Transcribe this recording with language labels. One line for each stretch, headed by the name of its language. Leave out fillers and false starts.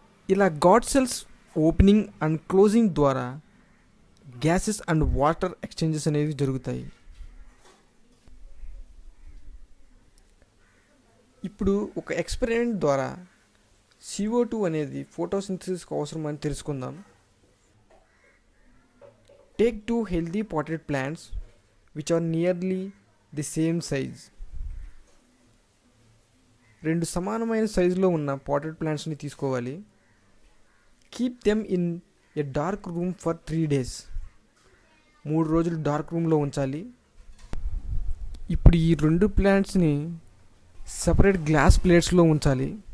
Telugu: ఇలా God cells opening and closing ద్వారా gases and water exchanges అనేవి జరుగుతాయి. ఇప్పుడు ఒక ఎక్స్పెరిమెంట్ ద్వారా CO2 అనేది ఫోటోసింథసిస్కి అవసరం అని తెలుసుకుందాం.
English: Take 2 healthy potted plants which are nearly the same size.
Telugu: 2 సమానమైన సైజులో ఉన్న పాటెడ్ ప్లాంట్స్ని తీసుకోవాలి.
English: Keep them in a dark room for 3 days.
Telugu: 3 రోజులు డార్క్ రూమ్లో ఉంచాలి. ఇప్పుడు ఈ 2 ప్లాంట్స్ని సపరేట్ గ్లాస్ ప్లేట్స్లో ఉంచాలి.